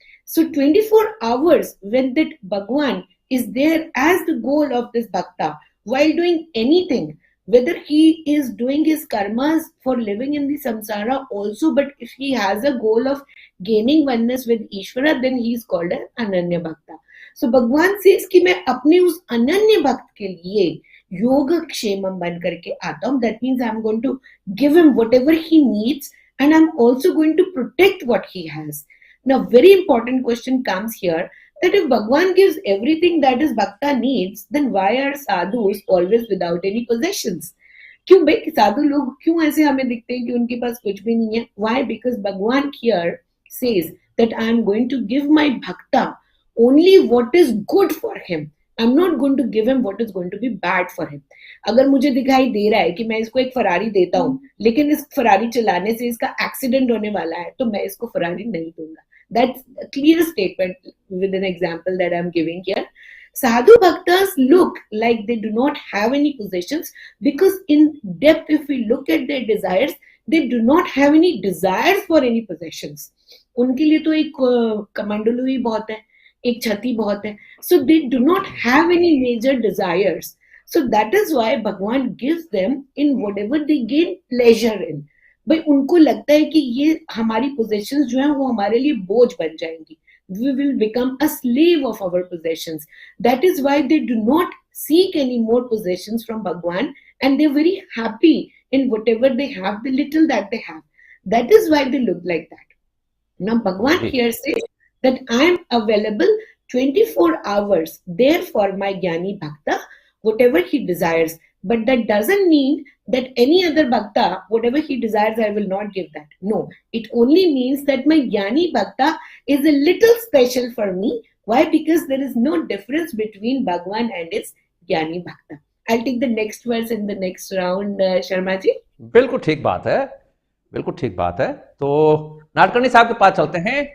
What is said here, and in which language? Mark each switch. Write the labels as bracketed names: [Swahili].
[English] So 24 hours when that Bhagwan is there as the goal of this Bhakta, while doing anything, whether he is doing his karmas for living in the samsara also, but if he has a goal of gaining oneness with Ishvara, then he is called an Ananya Bhakta. [Hindi] सो भगवान says कि मैं अपने उस अनन्य भक्त के लिए योगक्षेमम बन करके आता हूं. [English] That means I am going to give him whatever he needs and I'm also going to protect what he has. Now, very important question comes here that if Bhagwan gives everything that his bhakta needs, then why are sadhus always without any possessions? [Hindi] क्यों भाई साधु लोग क्यों ऐसे हमें दिखते हैं कि उनके पास कुछ भी नहीं है? [English] Why? Because Bhagwan here says that I am going to give my bhakta only what is good for him. I'm not going to give him what is going to be bad for him. [Hindi] अगर मुझे दिखाई दे रहा है कि मैं इसको एक Ferrari देता हूँ, लेकिन इस फरारी चलाने से इसका एक्सीडेंट होने वाला है, तो मैं इसको फरारी नहीं दूंगा. [English] That's a clear statement with an example that I'm giving here. Sadhu bhaktas look like they do not have any possessions because in depth, if we look at their desires, they do not have any desires for any possessions. [Hindi] उनके लिए तो एक कमंडलू ही बहुत है, एक छती बहुत है. [English] So they do not have any major desires. So that is why Bhagwan gives them in whatever they gain pleasure in. [Hindi] भाई उनको लगता है कि ये हमारी possessions जो हैं वो हमारे लिए बोझ बन जाएंगी. [English] We will become a slave of our possessions. That is why they do not seek any more possessions from Bhagwan, and they're very happy in whatever they have, the little that they have. That is why they look like that. Now Bhagwan here says that I am available 24 hours there for my Jnani Bhakta, whatever he desires. But that doesn't mean that any other Bhakta, whatever he desires, I will not give that. No, it only means that my Jnani Bhakta is a little special for me. Why? Because there is no difference between Bhagwan and his Jnani Bhakta. I'll take the next verse in the next round, Sharma ji. [Hindi] बिल्कुल ठीक बात है, बिल्कुल ठीक बात है. तो नाडकर्णी साहब के पास चलते हैं.